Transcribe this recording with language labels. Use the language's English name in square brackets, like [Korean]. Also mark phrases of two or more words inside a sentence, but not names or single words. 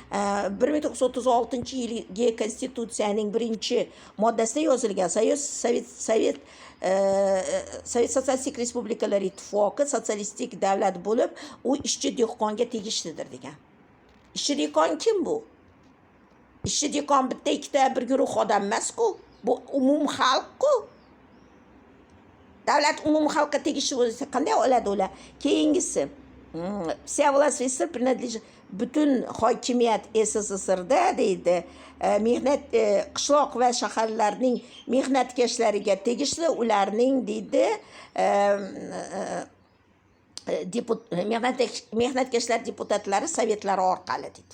[Uzbek] 1936-yilgi konstitutsiyaning 1-moddasida yozilgan Sovet Sotsialistik Respublikalar Ittifoqi sotsialistik davlat bo'lib, u ishchi dehqonga tegishlidir degan. Ishchi dehqon kim bu? Ishchi dehqon bitta ikkita bir guruh odam emas-ku. Bu umum xalq-ku. Davlat umum xalqqa tegishli bo'lsa qanday oladi ular? Keyingisi. [Russian] Вся власть СССР принадлежит [Uzbek] butun hokimiyat SSSRda deydi. Mehnat qishloq va shaharlarning mehnatkashlariga tegishli, ularning deydi mehnatkashlar deputatlari sovetlari orqali deydi.